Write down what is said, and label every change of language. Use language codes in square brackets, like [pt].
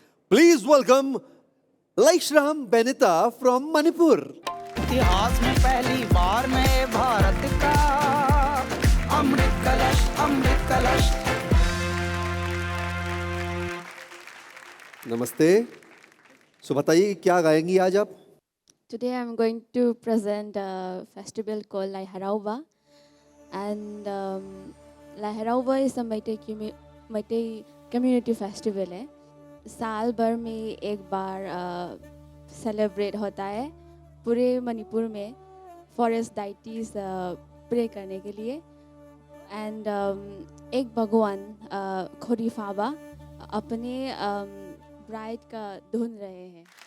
[en] Please welcome Laishram Benita from Manipur. [hi] इतिहास में पहली बार नए भारत का अमृत कलश, अमृत कलश। नमस्ते। सो बताइए क्या गाएंगी आज आप? [en] Today I'm going to present a festival called Lai Harauba, and Lai Harauba is a Meitei community festival [hi] है। साल भर में एक बार सेलिब्रेट होता है पूरे मणिपुर में फॉरेस्ट डाइटीज प्रे करने के लिए। एंड एक भगवान खोरीफाबा अपने ब्राइड का ढूंढ रहे हैं।